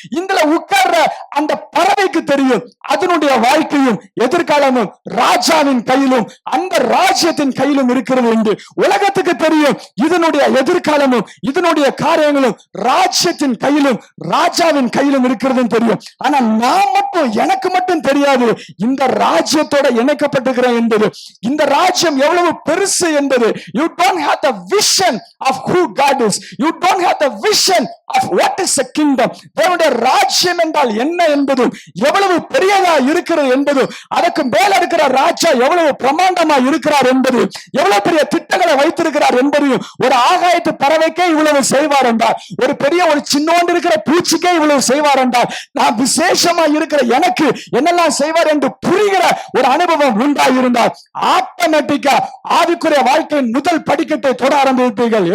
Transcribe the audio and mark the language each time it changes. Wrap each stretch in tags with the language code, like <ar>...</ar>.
<ta>இதுல உட்கார்ற அந்த பறவைக்கு தெரியும் அதனுடைய வாழ்க்கையும் எதிர்காலமும் ராஜாவின் கையிலும் அந்த ராஜ்யத்தின் கையிலும் இருக்கிறது என்று. உலகத்துக்கு தெரியும் இதனுடைய எதிர்காலமும் இதனுடைய காரியங்களும் ராஜ்யத்தின் கையிலும் ராஜாவின் கையிலும் இருக்கிறதுன்னு தெரியும். ஆனா நான் மட்டும், எனக்கு மட்டும் தெரியாது இந்த ராஜ்யத்தோட இணைக்கப்பட்டிருக்கிறேன் என்பது, இந்த ராஜ்யம் எவ்வளவு பெருசு என்பது.</ta> <en>You don't have the vision of who God is. You don't have the vision of what is a kingdom.</en> <ta>தேவனுடைய ராஜ்யம் என்றால் என்ன என்பதும், எவ்வளவு பெரியதா இருக்கிறது என்பதும், அதற்கு மேல இருக்கிற ராஜா எவ்வளவு பிரமாண்டமா இருக்கிறார் என்பது, எவ்வளவு பெரிய திட்டங்களை வைத்திருக்கிறார் என்பதையும், ஒரு ஆகாயத்து பறவைக்கே இவ்வளவு செய்வார் என்றால், ஒரு பெரிய ஒரு சின்னோண்டு இருக்கிற பூச்சிக்கே இவ்வளவு செய்வார் என்றால், நான் விசேஷமா இருக்கிற எனக்கு என்னெல்லாம் செய்வார் என்று புரிகிற ஒரு அனுபவம் உண்டாயிருந்தால் ஆட்டோமேட்டிக்கா ஆவிக்குரிய வாழ்க்கையின் முதல் படிக்கட்டை தொட ஆரம்பிப்பீர்கள்.</ta>